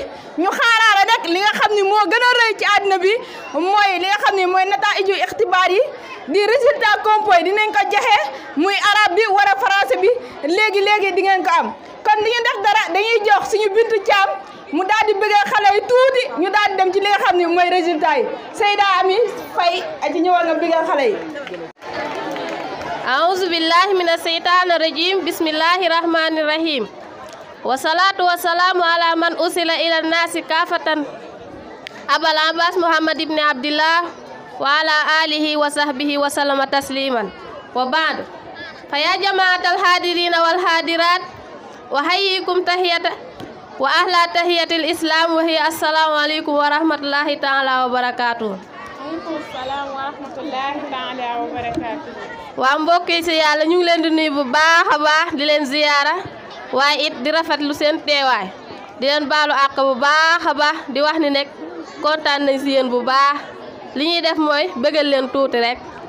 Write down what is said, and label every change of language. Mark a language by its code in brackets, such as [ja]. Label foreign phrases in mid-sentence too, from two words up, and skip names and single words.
[wo] ñu xaaraale rek li nga xam ni moo gën a rëy ci àdduna bi mooy li nga xam ni mooy [ar] نتائج الاختبار [wo] yi di [fr] résultat composé [wo] dinañ ko joxe muy arabe bi wala français bi léegi di ngeen ko am kon di ngeen def dara dañuy jox suñu bintu caam mu daal di bëggal xale yi tuuti ñu daal di dem ci li nga xam ni mooy résultat yi Seyda Ami Faye aci ñëwal nga bëggal xale yi. [ar] أعوذ بالله من الشيطان الرجيم بسم الله الرحمن الرحيم والصلاة والسلام على من أرسل إلى الناس كافة أبا العباس محمد بن عبد الله وعلى آله وصحبه وسلم تسليما وبعد فيا جماعة الحاضرين والحاضرات وحييكم تحية وأهلا تحية الإسلام وهي السلام عليكم ورحمة الله تعالى وبركاته. وعليكم السلام ورحمة الله تعالى وبركاته. [wo] waa mbokk yi si yàlla ñu ngi leen di nuyu bu baax a baax di leen ziyaara waaye it di rafetlu seen teewaay di leen baalu àq bu baax a baax di wax ni nekk kontaan nañ si yéen bu baax li ñuy def mooy bëggal leen tuuti rek.